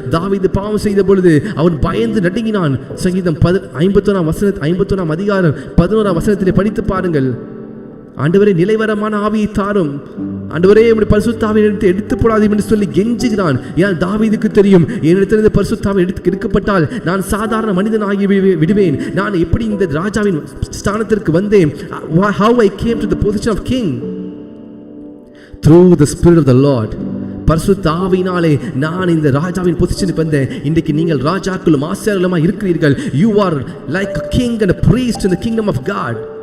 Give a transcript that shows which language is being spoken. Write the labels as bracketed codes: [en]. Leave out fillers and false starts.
[ta] தாவீது பாவம் செய்த பொழுது அவன் பயந்து நடுங்கினான். சங்கீதம் 51ஆம் அதிகாரம் 11ஆம் வசனத்திலே படித்து பாருங்கள். ஆண்டவரே நிலைவரமான ஆவியை தாரும், ஆண்டவரே உம்முடைய பரிசுத்த ஆவியை எடுத்து போடாதீர்கள் என்று சொல்லி கெஞ்சுகிறான். ஏன்? தாவீதுக்கு தெரியும், என்னிடத்திலிருந்து பரிசுத்த ஆவி எடுக்கப்பட்டால் நான் சாதாரண மனிதனாகி விடுவேன். நான் எப்படி இந்த ராஜாவின் ஸ்தானத்திற்கு வந்தேன்? [en] How I came to the position of king through the spirit of the Lord. [ta] பரிசுத்த ஆவியினாலே நான் இந்த ராஜாவின் பொசிஷனுக்கு வந்தேன். இன்றைக்கு நீங்கள் ராஜாக்களும் ஆசாரியர்களுமா இருக்கிறீர்கள். [en] You are like a king and a priest in the kingdom of God.